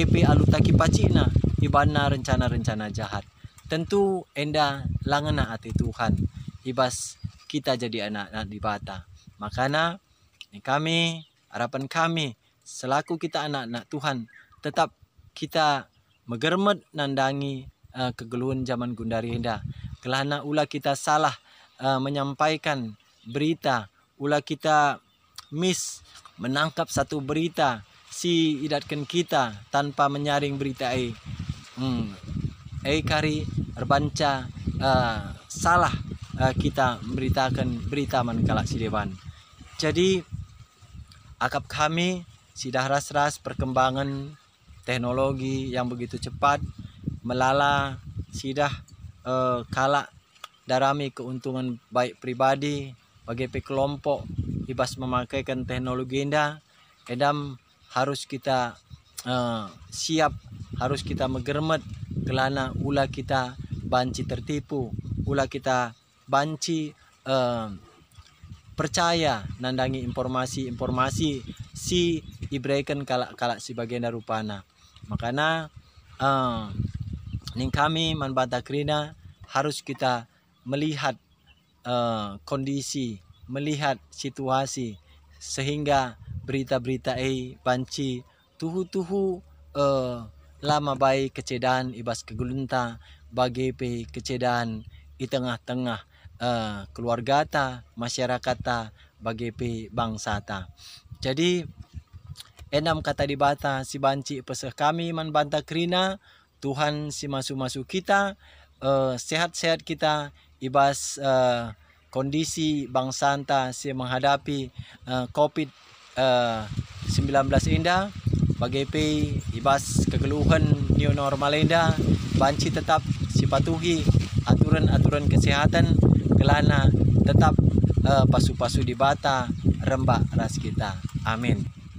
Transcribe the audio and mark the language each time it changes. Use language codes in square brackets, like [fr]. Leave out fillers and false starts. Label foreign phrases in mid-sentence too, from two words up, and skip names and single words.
[btx] pe alutaki pacina ibana rencana-rencana jahat tentu enda langana ati Tuhan ibas kita jadi anak-anak dibata makana kami harapan kami selaku kita anak-anak Tuhan tetap kita megermet nandangi kegeluhan zaman gundari indah kelana ulah kita [id] salah menyampaikan berita [btx] ulah kita [id] menangkap satu berita [btx] si idatkan kita [id] tanpa menyaring berita [btx] kari erbanca salah kita memberitakan berita mankalak si dewan jadi akap kami sidah ras-ras [id] perkembangan teknologi yang begitu cepat [btx] melala sidah kalak darami [id] keuntungan baik pribadi [btx] bagi kelompok ibas memakaikan teknologi indah edam harus kita siap harus kita megermet kelana ulah kita banci tertipu ulah kita banci percaya nandangi informasi-informasi si diberikan kalak si bagian darupana makana ning kami manbanta krina harus kita [id] melihat kondisi melihat situasi sehingga berita-berita [btx] banci tuhu-tuhu lama baik kecedaan ibas kegulunta bagi pe kecedaan [id] di tengah-tengah keluarga [btx] ta masyarakat ta bagi pe bangsa ta jadi enam kata dibata si banci peseh kami manbanta krina Tuhan si masu-masu kita sehat-sehat kita ibas [id] kondisi bangsa [btx] ta si menghadapi COVID-19 indah bagi pe ibas kegeluhan [en] new normal [btx] indah banci tetap sipatuhi [id] aturan-aturan kesehatan [btx] kelana tetap pasu-pasu di bata rembak ras kita. Amin.